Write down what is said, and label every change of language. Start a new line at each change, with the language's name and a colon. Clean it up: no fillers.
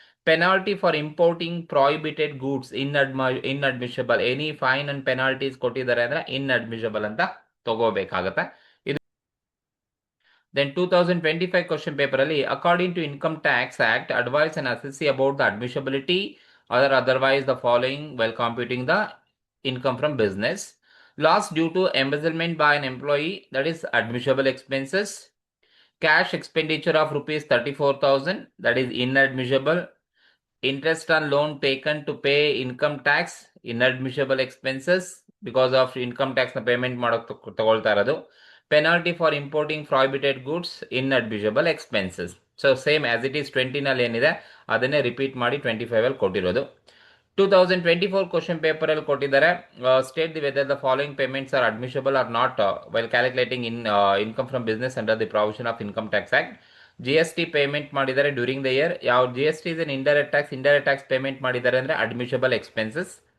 English: penalty for importing prohibited goods inadmissible, any fine and penalties
Kannada: ಕೊಟ್ಟಿದ್ದಾರೆ ಅಂದ್ರೆ
English: inadmissible
Kannada: ಅಂತ ತಗೋಬೇಕಾಗತ್ತೆ.
English: ಇದು then 2025 question paper ಅಲ್ಲಿ according to income tax act advise and assessee about the admissibility or otherwise the following while computing the income from business. Loss due to embezzlement by an employee, that is admissible expenses. Cash expenditure of rupees 34,000, that is inadmissible. Interest on loan taken to pay income tax, inadmissible expenses because of income tax na payment
Kannada: ತಗೊಳ್ತಾ ಇರೋದು.
English: Penalty for importing prohibited goods, inadmissible expenses. So same as it is
Kannada: 20 ನಲ್ಲಿ ಏನಿದೆ ಅದನ್ನೇ repeat ಮಾಡಿ 25 ಅಲ್ಲಿ ಕೊಟ್ಟಿರೋದು.
English: 2024 question paper
Kannada: ಅಲ್ಲಿ ಕೊಟ್ಟಿದ್ದಾರೆ,
English: State the whether the following payments are admissible or not while calculating income from business under the provision of income tax act. GST payment ಮಾಡಿದ್ದಾರೆ during the year, ಯಾವ GST is an indirect tax payment
Kannada: ಮಾಡಿದ್ದಾರೆ ಅಂದ್ರೆ
English: Admissible expenses.